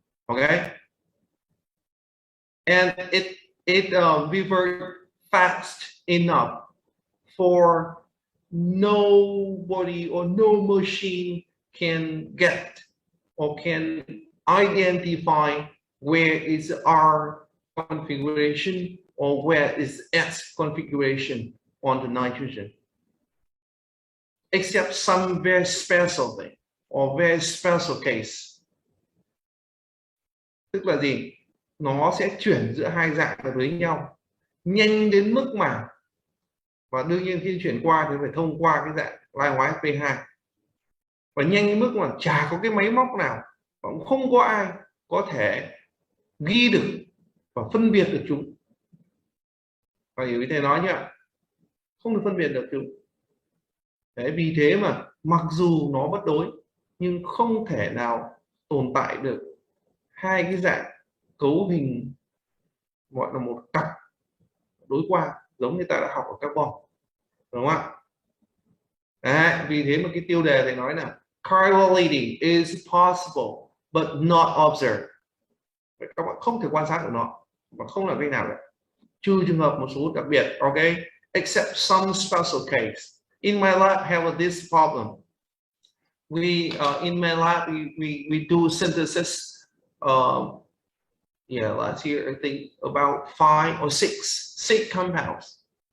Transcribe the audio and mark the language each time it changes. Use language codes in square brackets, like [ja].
[en] Okay, and it revert fast enough for nobody or no machine can get or can identify where is R configuration or where is S configuration on the nitrogen, except some very special thing. or very special case. [vi] Tức là gì? Nó sẽ chuyển giữa hai dạng với nhau nhanh đến mức mà, và đương nhiên khi chuyển qua thì phải thông qua cái dạng lai hóa SP2, và nhanh đến mức mà chả có cái máy móc nào, cũng không có ai có thể ghi được và phân biệt được chúng. Và hiểu ý thầy nói nhá, không được phân biệt được chúng. Đấy, vì thế mà mặc dù nó bất đối nhưng không thể nào tồn tại được hai cái dạng cấu hình gọi là một cặp đối quang giống như ta đã học ở carbon, đúng không ạ? Đấy, vì thế mà cái tiêu đề thầy nói là [en] chirality is possible but not observed. [vi] Các bạn không thể quan sát được nó và không làm cách nào cả, trừ trường hợp một số đặc biệt. [en] Ok, except some special case. In my lab have this problem. In my lab we do synthesis. Last year I think about 5 or 6 compounds.